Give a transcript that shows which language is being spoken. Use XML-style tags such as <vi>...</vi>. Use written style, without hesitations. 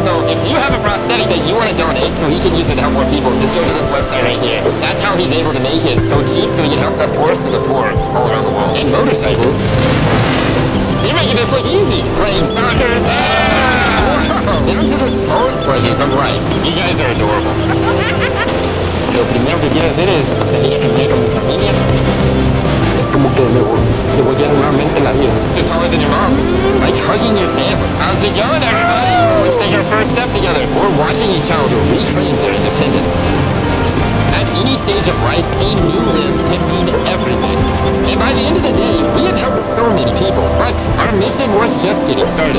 <en>So if you have a prosthetic that you want to donate so he can use it to help more people, just go to this website right here. That's how he's able to make tickets so cheap so we can help the poorest of the poor all around the world. And motorcycles. You're making this look easy. Playing soccer. Whoa. Down to the smallest pleasures of life. You guys are adorable.</en> <es>Lo primero que quiero hacer es salir a caminar con mi familia. Es como que me volviera nuevamente la vida.</es> <en>You're taller than your mom. Like hugging your family. How's it going, everybody? Let's take our first step together. We're watching a child reclaim their independence. At any stage of life, a new limb can mean everything. And by the end of the day, we had helped so many people, but our mission was just getting started.</en>